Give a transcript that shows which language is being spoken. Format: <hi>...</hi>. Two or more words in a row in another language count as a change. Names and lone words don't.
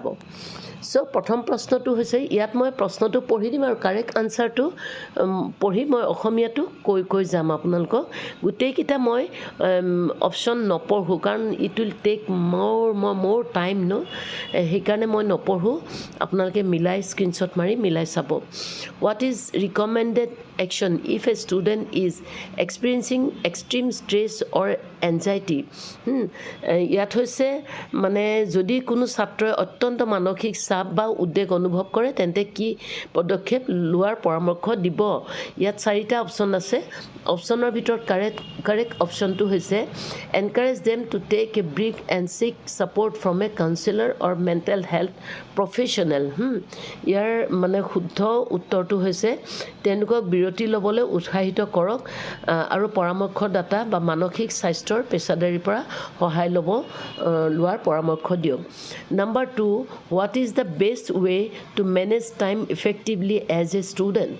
<as>চ' প্ৰথম প্ৰশ্নটো হৈছে, ইয়াত মই প্ৰশ্নটো পঢ়ি দিম আৰু</as> <en>correct answer</en> <as>পঢ়ি মই অসমীয়াটো কৈ যাম আপোনালোকক। গোটেইকেইটা মই অপশ্যন নপঢ়োঁ, কাৰণ</as> <en>it will take</en> <as>মোৰ টাইম সেইকাৰণে মই নপঢ়োঁ। আপোনালোকে মিলাই স্ক্ৰীনশ্বট মাৰি মিলাই চাব।</as> <en>what is recommended action if a student is experiencing extreme stress or anxiety?</en> <as>ইয়াত হৈছে মানে যদি কোনো ছাত্ৰই অত্যন্ত মানসিক চাপ বা উদ্বেগ অনুভৱ কৰে তেন্তে কি পদক্ষেপ লোৱাৰ পৰামৰ্শ দিব? ইয়াত 4টা অপশ্যন আছে। অপশ্যনৰ ভিতৰত কাৰেক্ট অপশ্যনটো হৈছে</as> <en>encourage them to take a break and seek support from a counselor or mental health professional.</en> <as>ইয়াৰ মানে শুদ্ধ উত্তৰটো হৈছে তেওঁলোকক বিৰতি ল'বলৈ উৎসাহিত কৰক আৰু পৰামৰ্শদাতা বা মানসিক স্বাস্থ্যৰ পেছাদাৰীৰ পৰা সহায় লোৱাৰ পৰামৰ্শ দিয়ক।</as> <en>Number 2, what is the best way to manage time effectively as a student?</en>